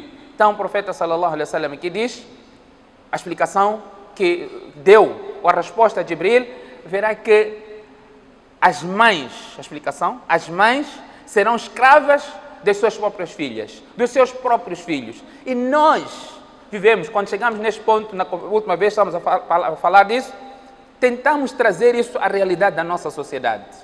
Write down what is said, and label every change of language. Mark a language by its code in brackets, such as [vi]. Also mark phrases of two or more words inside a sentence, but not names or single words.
[pt] Então o profeta [ar] صلى الله عليه وسلم [pt] aqui diz, a explicação que deu, a resposta de Jibril, verá que as mães serão escravas das suas próprias filhas, dos seus próprios filhos. E nós vivemos, quando chegamos neste ponto, na última vez estamos a falar disso, tentamos trazer isso à realidade da nossa sociedade.